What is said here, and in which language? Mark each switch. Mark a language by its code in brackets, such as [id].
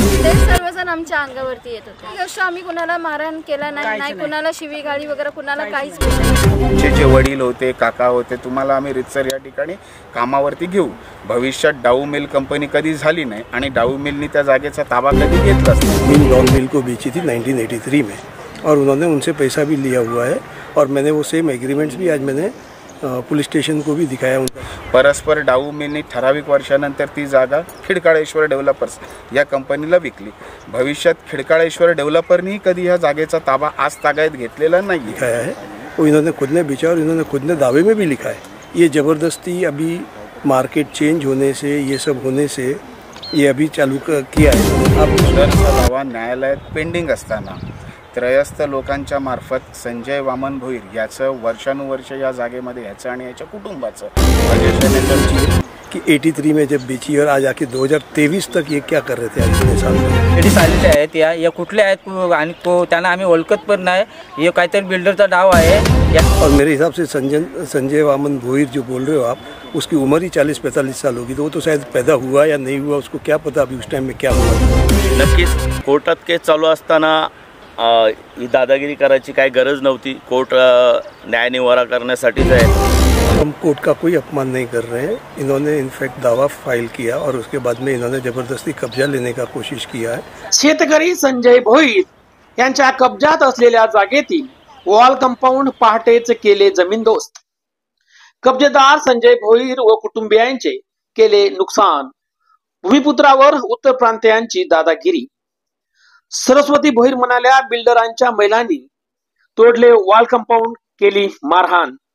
[mr] ते सर्वजण आमच्या अंगावरती येत होते. गोष्ट आम्ही कुणाला मारहाण केला नाही, कुणाला शिवीगाळी वगैरे कुणाला काहीच नाही. जे वडील होते, काका होते, तुम्हाला आम्ही रितसर या ठिकाणी कामावरती घेऊ. भविष्यात डाऊ मिल कंपनी कधी झाली नाही आणि डाऊ मिलनी त्या जागेचा ताबा कधी घेतला. [hi] इन डाऊ मिल को बेची थी 1983 में और उन्होंने उनसे पैसा भी लिया हुआ है और मैंने वो सेम एग्रीमेंट्स भी आज मैंने पुलिस स्टेशन को भी दिखाया उनका. [mr] परस्पर डाऊ मिलनी ठराविक वर्षानंतर ती जागा खिडकाळेश्वर डेव्हलपर्स या कंपनीला विकली. भविष्यात खिडकाळेश्वर डेव्हलपरनी कधी या जागेचा ताबा आज तागायत घेतलेला नाही. [hi] दिखाया है वो इन्होंने खुद ने बेचा और इन्होंने खुद ने दावे में भी लिखा है. ये ज़बरदस्ती अभी मार्केट चेंज होने से, ये सब होने से ये अभी चालू किया है. [mr] अब दरचा दावा न्यायालयात पेंडिंग असताना त्रयस्थ लोकांच्या मार्फत संजय वामन भोईर याचं वर्षानुवर्ष या जागेमध्ये याचं आणि याच्या कुटुंबाचं [hi] कि 83 में जब बेची और आज आके 2023 तक ये क्या कर रहे थे. इतने साल [mr] लेडीज आलेले आहेत या कुठल्या आहेत आणि त्यांना आम्ही ओळखत पण नाही. हे काहीतरी बिल्डरचा डाव आहे. [hi] और मेरे हिसाब से संजय वामन भोईर जो बोल रहे हो आप, उसकी उम्र ही 40-45 साल होगी. तो वो तो शायद पैदा हुआ या नहीं हुआ, उसको क्या पता अभी उस टाइम में क्या हुआ. [mr] नक्कीच कोर्टात केस चालू असताना ही दादागिरी करायची काही गरज नव्हती. कोर्ट न्यायनिवाडा करण्यासाठीच आहे. [hi] हम कोर्ट का कोई अपमान नहीं कर रहे हैं. इन्होंने इनफैक्ट दावा फाइल किया और उसके बाद में इन्होंने जबरदस्ती कब्जा लेने का कोशिश किया है. [mr] शेतकरी संजय भोईर यांच्या कब्जात असलेल्या जागेतील वॉल कंपाऊंड पहाटेच केले जमीनदोस्त. कब्जेदार संजय भोईर व कुटुंबियांचे केले नुकसान. भूमिपुत्रावर उत्तर प्रांतीयांची दादागिरी. सरस्वती भोईर म्हणाल्या बिल्डरांच्या महिलांनी तोडले वॉल कंपाऊंड, केली मारहाण.